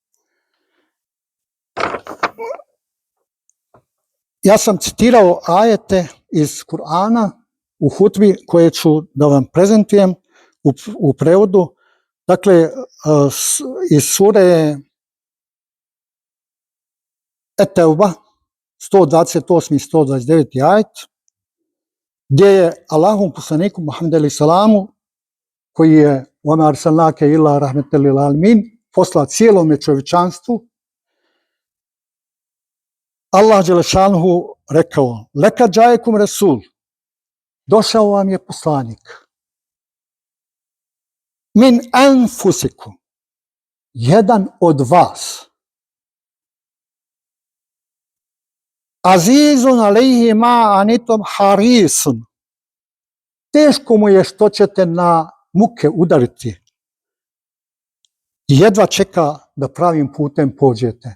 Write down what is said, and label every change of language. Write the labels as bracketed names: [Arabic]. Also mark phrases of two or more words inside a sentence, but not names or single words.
[Bosnian] Ja sam citirao ajete iz Kur'ana u hutbi koje ću da vam prezentujem u prevodu. Dakle, iz sure Et-Teuba, 128. i 129. ajet, gdje je Allahom poslaniku Muhammedu [Arabic] عليه السلام, [Bosnian] koji je [Arabic] وَمَا أَرْسَلْنَاكَ إِلَّا رَحْمَةً لِلْعَالَمِينَ, [Bosnian] posla cijelome čovječanstvu, Allah dželešanuhu rekao: [Arabic] "لقد جاءكم رسول", [Bosnian] došao vam je poslanik. [Arabic] من أنفسكم, [Bosnian] jedan od vas, [Arabic] عزيز عليه ما عنتم حريص, [Bosnian] teško mu je što ćete na muke udariti, jedva čeka da pravim putem pođete.